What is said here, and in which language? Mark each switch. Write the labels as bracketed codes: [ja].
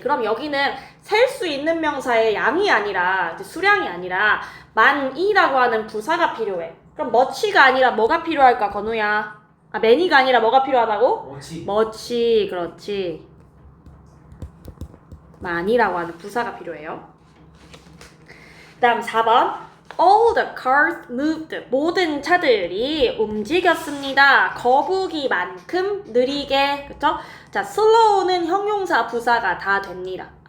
[ko] 그럼 여기는 셀 수 있는 명사의 양이 아니라 수량이 아니라 많이라고 하는 부사가 필요해. 그럼 much가 아니라 뭐가 필요할까 건우야? many가 아니라 뭐가 필요하다고? much. 그렇지. 많이라고 하는 부사가 필요해요. 그 다음 4번 [en] All the cars moved. [ko] 모든 차들이 움직였습니다. 거북이만큼 느리게. 그쵸? 자, slow는 형용사 부사가 다 됩니다.